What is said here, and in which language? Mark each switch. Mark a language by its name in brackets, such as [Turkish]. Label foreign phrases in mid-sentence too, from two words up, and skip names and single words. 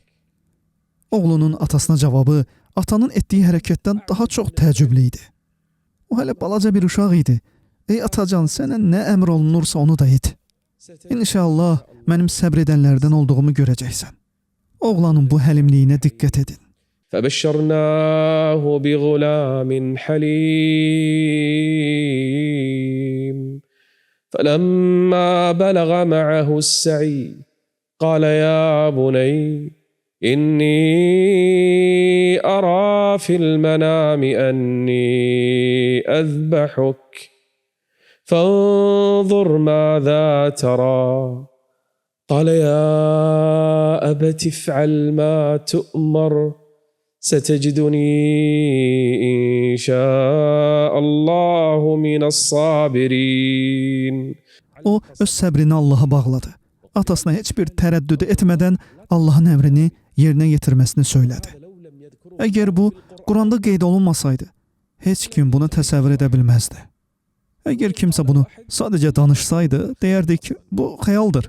[Azerbaijani] Oğlunun atasına cavabı atanın etdiyi hərəkətdən daha çox təəccüblü idi. O hələ balaca bir uşaq idi. Ey atacan, sənə nə əmr olunursa onu da et. İnşallah mənim səbr edənlərdən olduğumu görəcəksən. Oğlanın bu həlimliyinə diqqət edin. [Arabic] فبشرناه بغلام حليم فلما بلغ معه السعي قال يا بني إني أرى في المنام أني أذبحك فانظر ماذا ترى قال يا أبت افعل ما تؤمر ستجدني إن شاء الله من الصابرين. [Azerbaijani] O öz səbrini Allaha bağladı. Atasına heç bir tərəddüd etmədən Allahın əmrini yerinə yetirməsini söylədi. Əgər bu Quranda qeyd olunmasaydı, heç kim bunu təsəvvür edə bilməzdi. Əgər kimsə bunu sadəcə danışsaydı, deyərdik ki, bu xəyaldır.